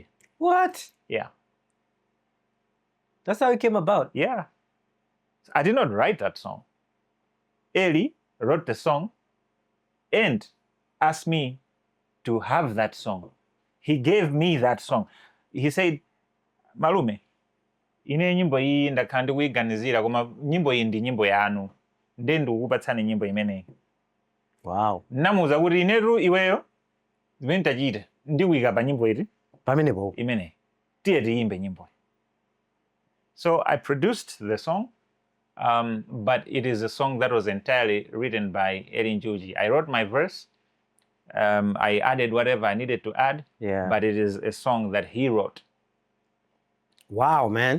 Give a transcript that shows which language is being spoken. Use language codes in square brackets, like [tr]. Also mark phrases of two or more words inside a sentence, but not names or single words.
[en] What? That's how it came about? I did not write that song. Eli wrote the song and asked me to have that song. He gave me that song. He said, [ny] Malume, ine nyimbo iyi ndakhala ndikuyiganizira koma nyimbo iyi ndi nyimbo yanu nde ndikukupatsani nyimbo imeneyi. Wow. Namuza kuti inetu iweyo zimene tachita ndikuyika pa nyimbo iti pamenepo imeneyi tiye tiyimbe nyimbo. [en] So I produced the song, but it is a song that was entirely written by Eli Njuchi. I wrote my verse, I added whatever I needed to add, but it is a song that he wrote. Wow, man.